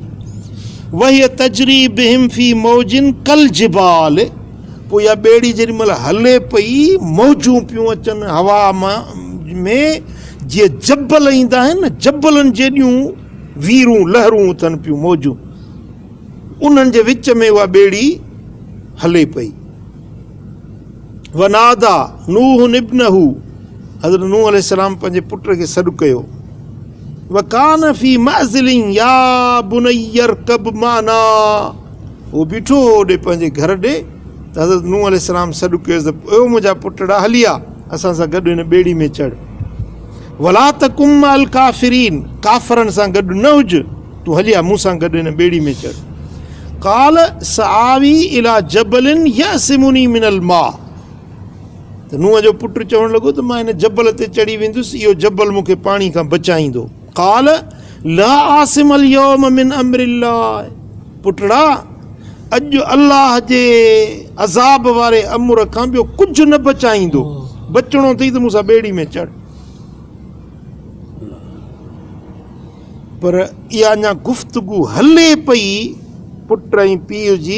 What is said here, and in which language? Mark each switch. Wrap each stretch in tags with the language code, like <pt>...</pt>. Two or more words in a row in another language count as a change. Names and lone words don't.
<ar>وهي تجري بهم في موج كالجبال,</ar> <sd>पोइ इहा ॿेड़ी जेॾी महिल हले पई, मौजूं पियूं अचनि हवा में, जीअं जबल ईंदा आहिनि न, जबलनि जेॾियूं वीरूं लहरूं उथनि पियूं, मौजूं, उन्हनि जे विच में उहा ॿेड़ी हले पई।</sd> <ar>ونادى نوح ابنه,</ar> <sd>हज़रत नूह अलैहिस्सलाम पंहिंजे पुट खे सॾु कयो।</sd> <ar>وكان في معزل يا بني اركب معنا,</ar> <sd>उहो बीठो होॾे पंहिंजे घर ॾे, त हज़रत नूह अलैहिस्सलाम सॾु कयोसि त ओ मुंहिंजा पुटड़ा हलिया असां सां गॾु हिन ॿेड़ी में चढ़।</sd> <ar>ولا تكن مع الكافرين,</ar> <sd>काफ़रनि सां गॾु न हुज, तूं हलिया मूं सां गॾु हिन ॿेड़ी में चढ़।</sd> <ar>قال سآوي إلى جبل يعصمني من الماء,</ar> <sd>त नूह जो पुटु चवणु लॻो त मां हिन जबल ते चढ़ी वेंदुसि, इहो जबल मूंखे पाणी खां बचाईंदो।</sd> <ar>قال لا عاصم اليوم من أمر الله,</ar> <sd>पुटड़ा अॼु अल्लाह जे अज़ाब वारे अमुर खां ॿियो कुझु न बचाईंदो, बचणो अथई त मूंसां ॿेड़ी में चढ़। पर इहा अञा गुफ़्तगू हले पई पुट ऐं पीउ जी।</sd>